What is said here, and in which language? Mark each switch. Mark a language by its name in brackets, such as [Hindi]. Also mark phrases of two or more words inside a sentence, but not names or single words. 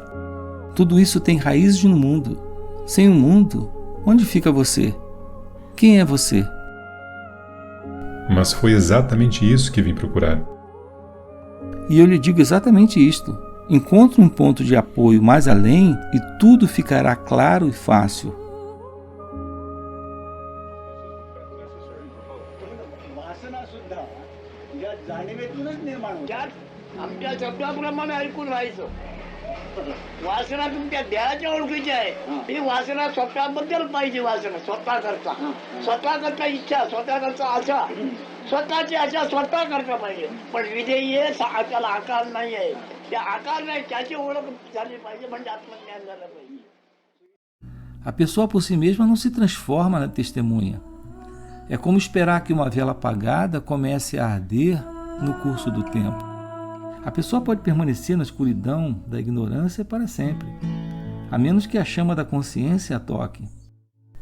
[Portuguese] Tudo isso tem raízes no mundo. Sem o mundo, onde fica você? Quem é você? Mas foi exatamente isso que vim procurar. E eu lhe digo exatamente isto. Encontre um ponto de apoio mais além e tudo ficará claro e fácil. [Marathi] आमच्या शब्दाप्रमाणे ऐकून राहायचं. वासना तुमच्या देहाच्या ओळखीची आहे. ही वासना स्वतःबद्दल पाहिजे. वासना स्वतः करता, स्वतः करता इच्छा, स्वतः करता आशा, स्वतःची आशा स्वतः करता पाहिजे. पण विधेय त्याला आकार नाही आहे. त्या आकार नाही, त्याची ओळख झाली पाहिजे, म्हणजे आत्मज्ञान झालं पाहिजे. [Portuguese] A pessoa por si mesma não se transforma na testemunha. É como esperar que uma vela apagada comece a arder no curso do tempo. A pessoa pode permanecer na escuridão da ignorância para sempre, a menos que a chama da consciência a toque.